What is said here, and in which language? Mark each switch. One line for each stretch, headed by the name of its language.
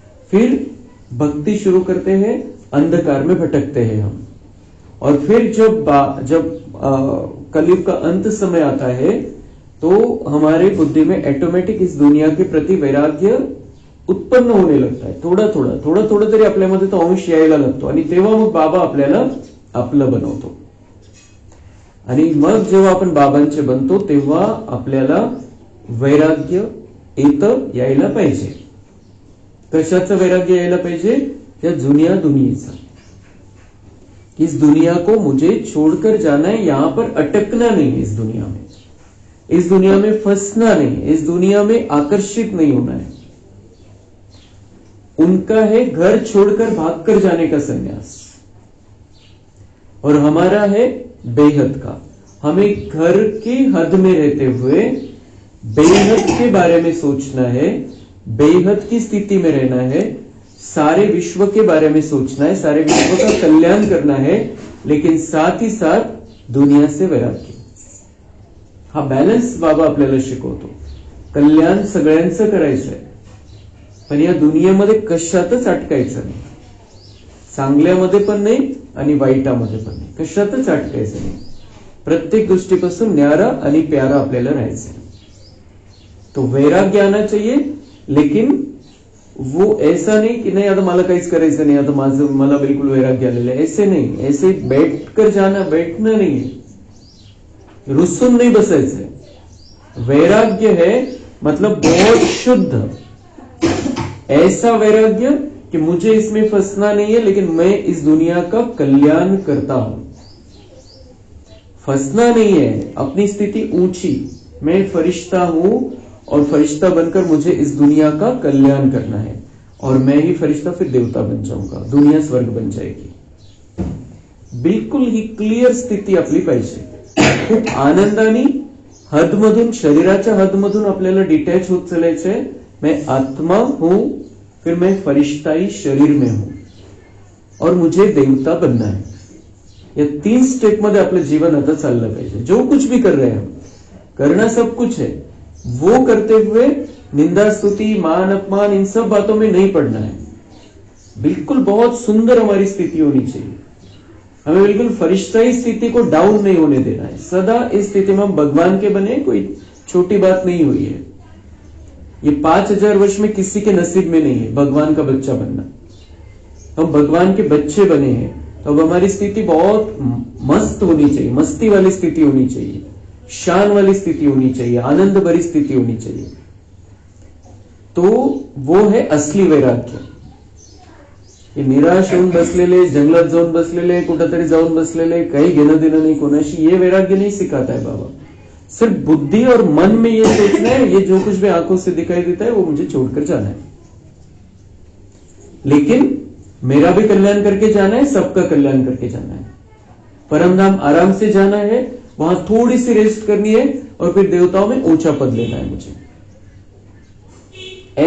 Hindi: फिर भक्ति शुरू करते हैं, अंधकार में भटकते हैं हम। और फिर जब कलयुग का अंत समय आता है तो हमारे बुद्धि में ऑटोमेटिक इस दुनिया के प्रति वैराग्य उत्पन्न होने लगता है।
Marathi: थोडा थोडा तरी आपल्यामध्ये तो अंश यायला लागतो आणि तेव्हा मग बाबा आपल्याला आपलं बनवतो। आणि मग जेव्हा आपण बाबांचे बनतो तेव्हा आपल्याला वैराग्य यायला पाहिजे। कशाचं वैराग्य यायला पाहिजे? या जुनिया दुनियेचा।
Hindi: इस दुनिया को मुझे छोड़कर जाना है, यहां पर अटकना नहीं है। इस दुनिया में फंसना नहीं है, इस दुनिया में आकर्षित नहीं होना है। उनका है घर छोड़कर भागकर जाने का संन्यास, और हमारा है बेहद का। हमें घर की हद में रहते हुए बेहद के बारे में सोचना है, बेहद की स्थिति में रहना है, सारे विश्व के बारे में सोचना है, सारे विश्व का कल्याण करना है, लेकिन साथ ही साथ दुनिया से वैराग्य।
Marathi: हा बॅलन्स बाबा आपल्याला शिकवतो। कल्याण सगळ्यांचं करायचंय, पण या दुनियेमध्ये कशातच अटकायचं नाही, चांगल्यामध्ये पण नाही आणि वाईटामध्ये पण नाही, कशातच अटकायचं नाही। प्रत्येक गोष्टीपासून न्यारा आणि प्यारा आपल्याला राहायचं।
Hindi: तो वैराग्य आना चाहिए, लेकिन वो ऐसा नहीं कि
Marathi: नहीं आता मला काहीच करायचं नाही, आता मला बिल्कुल वैराग्य आलेलं आहे,
Hindi: ऐसे नहीं। ऐसे बैठकर जाना, बैठना नहीं है,
Marathi: रुसून नहीं बसायचंय।
Hindi: वैराग्य है मतलब बहुत शुद्ध, ऐसा वैराग्य कि मुझे इसमें फंसना नहीं है, लेकिन मैं इस दुनिया का कल्याण करता हूं। फंसना नहीं है, अपनी स्थिति ऊंची, मैं फरिश्ता हूं और फरिश्ता बनकर मुझे इस दुनिया का कल्याण करना है, और मैं ही फरिश्ता फिर देवता बन जाऊंगा, दुनिया स्वर्ग बन जाएगी।
Marathi: बिल्कुल ही क्लिअर स्थिती आपली पाहिजे। खूप आनंदाने हदमधून, शरीराच्या हदमधून आपल्याला डिटॅच होत चालायचंय।
Hindi: मैं आत्मा हूं, फिर मैं फरिश्ता ही शरीर में हूं, और मुझे देवता बनना है।
Marathi: या 3 स्टेप मध्ये आपलं जीवन आता चाललं पाहिजे।
Hindi: जो कुछ भी कर रहे हैं हम, करना सब कुछ है, वो करते हुए निंदा स्तुति मान अपमान इन सब बातों में नहीं पड़ना है। बिल्कुल बहुत सुंदर हमारी स्थिति होनी चाहिए। हमें बिल्कुल फरिश्ताई स्थिति को डाउन नहीं होने देना है। सदा इस स्थिति में हम भगवान के बने, कोई छोटी बात नहीं हुई है। ये 5000 वर्ष में किसी के नसीब में नहीं है भगवान का बच्चा बनना। हम भगवान के बच्चे बने हैं तो अब हमारी स्थिति बहुत मस्त होनी चाहिए, मस्ती वाली स्थिति होनी चाहिए, शान वाली स्थिति होनी चाहिए, आनंद भरी स्थिति होनी चाहिए। तो वो है असली वैराग्य।
Marathi: हे निराश होऊन बसलेले, जंगलात जाऊन बसलेले, कुठेतरी जाऊन बसलेले, काही घेणं देणं नाही कोणाशी,
Hindi: ये वैराग्य नहीं सिखाता है बाबा। सिर्फ बुद्धि और मन में ये सोचना है ये जो कुछ भी आंखों से दिखाई देता है वो मुझे छोड़कर जाना है, लेकिन मेरा भी कल्याण करके जाना है, सबका कल्याण करके जाना है। परम धाम आराम से जाना है, वहां थोड़ी सी रेस्ट करनी है और फिर देवताओं में ऊंचा पद लेना है मुझे।